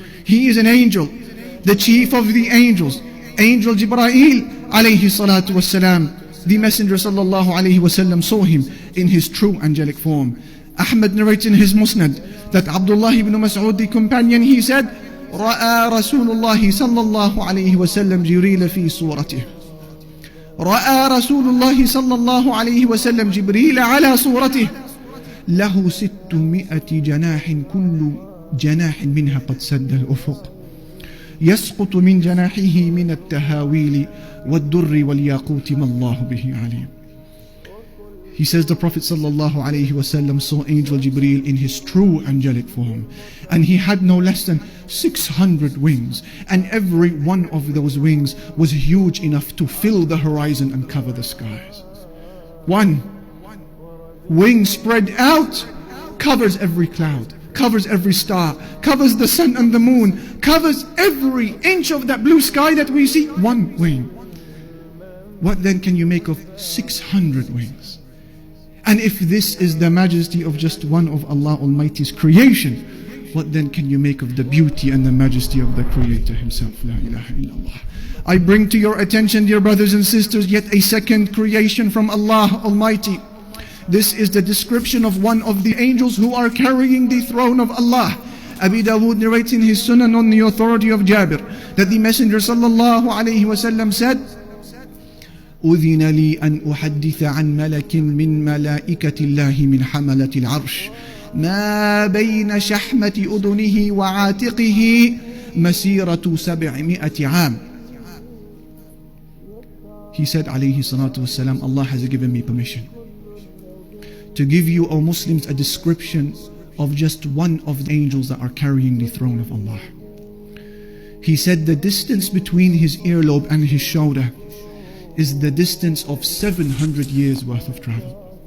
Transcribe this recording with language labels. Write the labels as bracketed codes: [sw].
[en] He is an angel, the chief of the angels, Angel Jibreel alayhi salatu wassalam. The Messenger sallallahu alayhi wasallam saw him in his true angelic form. Ahmad narrates in his Musnad that Abdullah ibn Mas'ud, the companion, he said, [ar] رأى رسول الله صلى الله عليه وسلم جبريل في صورته. رأى رسول الله صلى الله عليه وسلم جبريل على صورته له 600 جناح كل جناح منها قد سد الأفق يسقط من جناحه من التهاويل والدر والياقوت ما الله به عليم. [en] He says the Prophet ﷺ saw Angel Jibreel in his true angelic form, and he had no less than 600 wings, and every one of those wings was huge enough to fill the horizon and cover the skies. One wing spread out covers every cloud, covers every star, covers the sun and the moon, covers every inch of that blue sky that we see. One wing. What then can you make of 600 wings? And if this is the majesty of just one of Allah Almighty's creation, what then can you make of the beauty and the majesty of the Creator Himself? La ilaha illallah. I bring to your attention, dear brothers and sisters, yet a second creation from Allah Almighty. This is the description of one of the angels who are carrying the throne of Allah. Abi Dawood narrates in his Sunan on the authority of Jabir that the Messenger sallallahu alayhi wasallam said, [ar] أذن لي أن أحدث عن ملك من ملائكة الله من حملة العرش ما بين شحمة أذنه وعاتقه مسيرة 700 عام. [en] He said [ar] عليه الصلاة والسلام, [en] Allah has given me permission to give you, O Muslims, a description of just one of the angels that are carrying the throne of Allah. He said the distance between his earlobe and his shoulder is the distance of 700 years worth of travel.